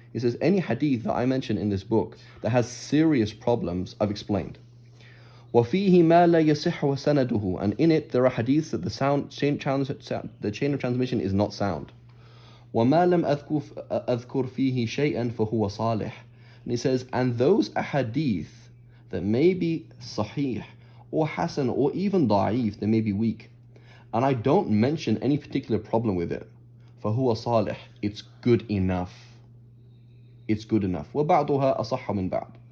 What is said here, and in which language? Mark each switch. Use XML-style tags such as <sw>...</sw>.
<en>He says, any hadith that I mention in this book that has serious problems, I've explained.</en> <ar>وفيه ما لا يصح وسنده,</ar> <en>and in it there are hadiths that the chain of transmission is not sound.</en> <ar>وما لم أذكر فيه شيئا فهو صالح.</ar> <en>And he says, and those ahadith that may be sahih or hasan or even da'if, they may be weak, and I don't mention any particular problem with it,</en> <ar>فهو صالح,</ar> <en>it's good enough. It's good enough.</en> <ar>وبعضها أصح من بعض.</ar>